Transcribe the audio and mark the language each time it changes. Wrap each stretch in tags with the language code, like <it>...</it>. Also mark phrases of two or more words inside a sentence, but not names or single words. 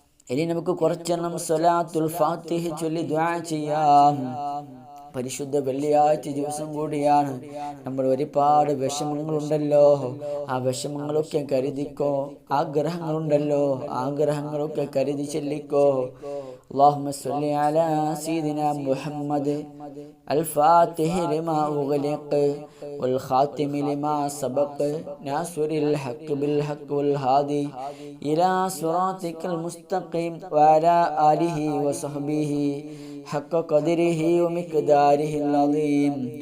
<ml>ഇനി നമുക്ക് കുറച്ചെണ്ണം സ്വലാത്തുൽ ഫാത്തിഹ ചൊല്ലി ദുആ ചെയ്യാം. പരിശുദ്ധ വെള്ളിയാഴ്ച ദിവസം കൂടിയാണ്. നമ്മൾ ഒരുപാട് വിഷമങ്ങളുണ്ടല്ലോ, ആ വിഷമങ്ങളൊക്കെ കരുതിക്കോ. ആഗ്രഹങ്ങളുണ്ടല്ലോ, ആഗ്രഹങ്ങളൊക്കെ കരുതി ചൊല്ലിക്കോ.</ml> <ar>اللهم صل على سيدنا محمد الفاتح لما أغلق والخاتم لما سبق ناصر الحق بالحق والهادي إلى صراطك المستقيم وعلى آله وصحبه حق قدره ومقداره العظيم.</ar>